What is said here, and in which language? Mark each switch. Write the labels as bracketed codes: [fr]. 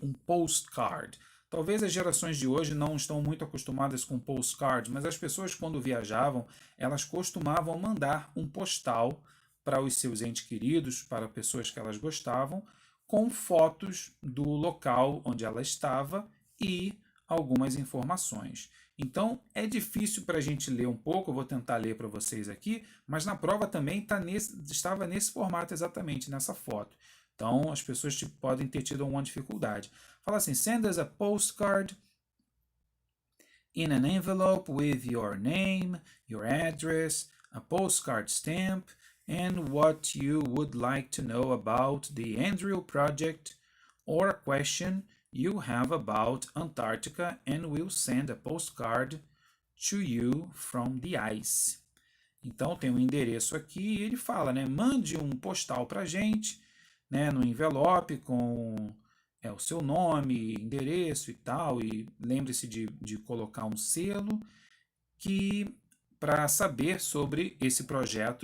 [pt] Um postcard. Talvez as gerações de hoje não estão muito acostumadas com postcard, mas as pessoas, quando viajavam, elas costumavam mandar um postal para os seus entes queridos, para pessoas que elas gostavam, com fotos do local onde ela estava e algumas informações. Então, é difícil para a gente ler um pouco, eu vou tentar ler para vocês aqui, mas na prova também estava nesse formato exatamente, nessa foto. Então, as pessoas podem ter tido alguma dificuldade. Fala assim: [en] send us a postcard in an envelope with your name, your address, a postcard stamp, and what you would like to know about the Andrew Project or a question you have about Antarctica, and we'll send a postcard to you from the ice. [pt] Então, tem um endereço aqui e ele fala, né? Mande um postal para a gente, né, no envelope com o seu nome, endereço e tal, e lembre-se de colocar um selo para saber sobre esse projeto.